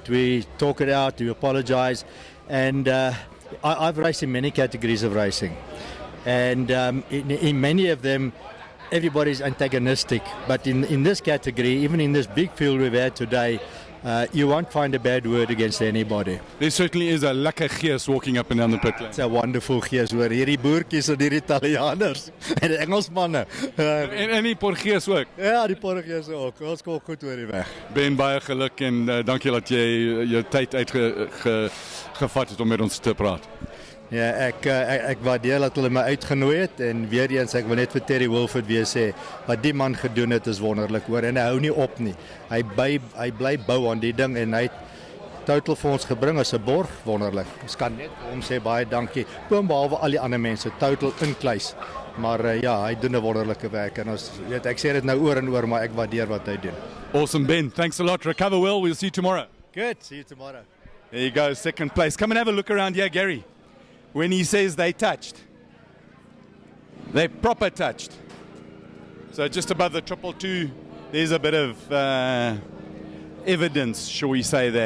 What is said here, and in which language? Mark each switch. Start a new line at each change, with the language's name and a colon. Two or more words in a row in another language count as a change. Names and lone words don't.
English: We talk it out, we apologize, and I've raced in many categories of racing, and in many of them everybody's antagonistic, but in this category, even in this big field we've had today, you won't find a bad word against anybody. There certainly is a
Afrikaans: lekker gees
English: walking up and down the pit lane. It's a wonderful
Afrikaans: gees hoor. Hierdie boertjies en hierdie Italianers en die Engelsmanne. En die Portugees ook. Ja, die Portugese ook. Ons kom goed oor die weg. Ben, baie geluk en dankie dat jy jou tyd uitgevat het om met ons te praat. Ja, ek waardeer dat hulle my uitgenooi het en weer eens ek wil net vir Terry Wilford weer sê wat die man gedoen het is wonderlik hoor en hy hou nie op nie. Hy bly bou aan die ding en hy het totaal vir ons gebring as 'n borg wonderlik. Ons kan net hom sê baie dankie. Behalwe al die ander mense totaal inkluis. Maar ja, hy doen 'n wonderlike werk en ons weet ek sê dit nou oor en oor maar ek waardeer wat hy doen.
English: Awesome Ben, thanks a lot. Recover well. We'll see you tomorrow. Good, see you tomorrow. There you go, second place. Come and have a look around here, Gary. When he says they touched, they proper touched. So just above the 222, there's a bit of evidence, shall we say that.